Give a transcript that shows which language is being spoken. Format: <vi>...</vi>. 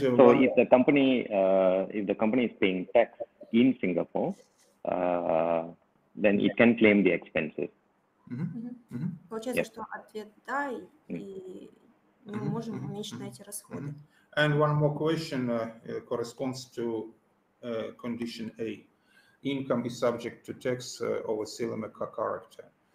<en>so if the company is paying tax in Singapore, then it can claim the expenses.</en> <ru>Получается, что ответ да, и мы можем уменьшить на эти расходы.</ru> <en>And one more question corresponds to condition A. Income is subject to tax of a similar character.</en>